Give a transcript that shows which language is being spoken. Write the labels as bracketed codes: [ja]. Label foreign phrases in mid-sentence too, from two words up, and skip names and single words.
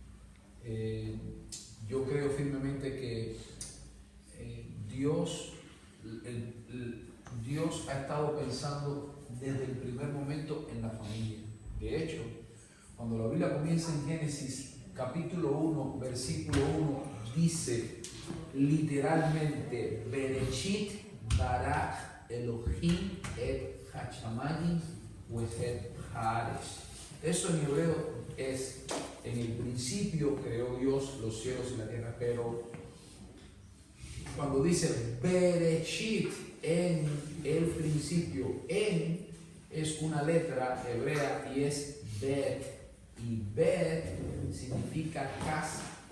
[es] Yo creo firmemente que Dios ha estado pensando desde el primer momento en la familia. De hecho, cuando la Biblia comienza en Génesis capítulo 1, versículo 1, dice literalmente: [he] בראשית ברא אלהים את השמים ואת הארץ. [es] Eso en hebreo es: en el principio creó Dios los cielos y la tierra. Pero cuando dice Bereshit, en el principio, en es una letra hebrea y es Bet, y Bet significa casa.